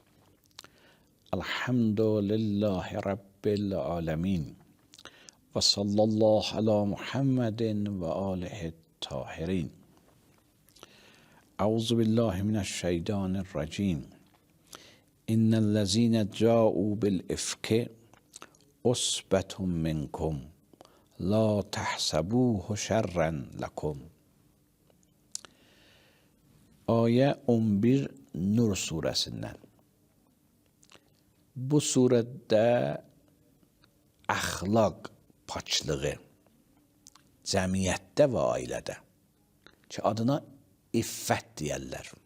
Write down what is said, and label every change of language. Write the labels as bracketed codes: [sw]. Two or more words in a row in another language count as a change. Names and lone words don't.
[ar] الحمد لله رب العالمین و صلی الله علی محمد و آله الطاهرین. اعوذ بالله من الشیطان الرجیم. ان الذين جاءوا بالافک عصبة منکم لا تحسبوه شرا لكم. [az] Ayə 11 Nur surəsindən. Bu surədə əxlaq paçlığı cəmiyyətdə və ailədə ki, adına iffət deyərlər.